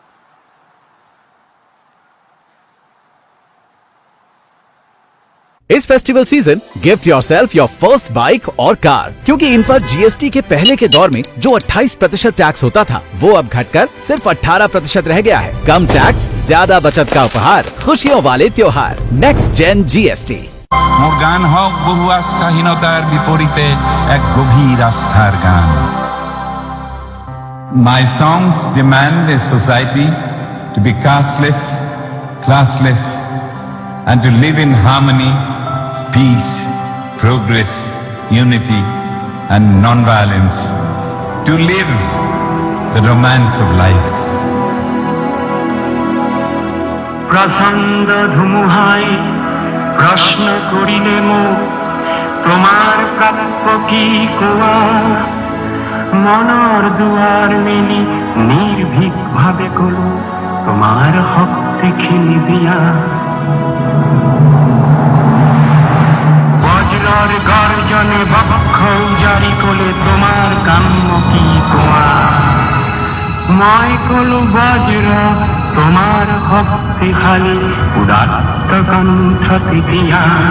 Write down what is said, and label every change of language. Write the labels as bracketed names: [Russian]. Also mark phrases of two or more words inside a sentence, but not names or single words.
[Hindi] इस [English] festival season gift yourself your first bike [Hindi] और कार, क्योंकि इन पर जीएसटी के पहले के दौर में जो 28% टैक्स होता था, वो अब घटकर सिर्फ 18% रह गया है। कम टैक्स, ज्यादा बचत का उपहार, खुशियों वाले त्योहार। [English] Next Gen GST. [Assamese] মোৰ গান হওক বহু আস্থাহীনতাৰ বিপৰীতে এক গভীৰ আস্থাৰ গান। [English] My songs demand a society to be casteless, classless, and to live in harmony, peace, progress, unity, and non-violence. To live the romance of life. [Assamese] প্রচণ্ড ধুমুহাই প্রশ্ন করিলে মোক, তোমার প্রাপ্য কি কোয়া? মনৰ দুয়ার মেলি নির্ভীক ভাবে কলো, তোমার শক্তি খিনি দিয়া। বজ্রর গর্জনে বক্ষ জারি কলে, তোমার কাম্য কি কোয়া? মই কলো বজ্র, তোমার শক্তিশালী উদাত্ত কণ্ঠ দিয়া।